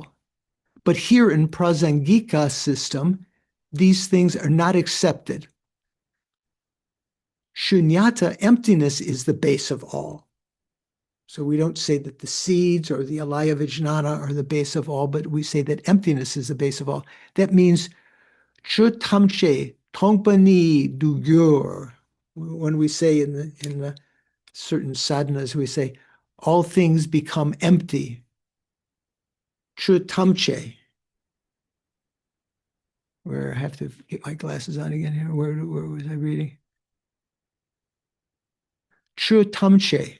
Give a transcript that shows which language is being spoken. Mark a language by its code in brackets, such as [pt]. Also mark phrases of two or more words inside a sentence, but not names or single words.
[en] But here in Prasangika system, these things are not accepted. Shunyata, emptiness, is the base of all. So we don't say that the seeds or the alaya vijnana are the base of all, but we say that emptiness is the base of all. That means [bo] chu tamche tongpani dugyur. [en] When we say in the certain sadhanas, we say all things become empty. [bo] Chu tamche. [en] Where I have to get my glasses on again here. Where was I reading? [bo] Chu tamche.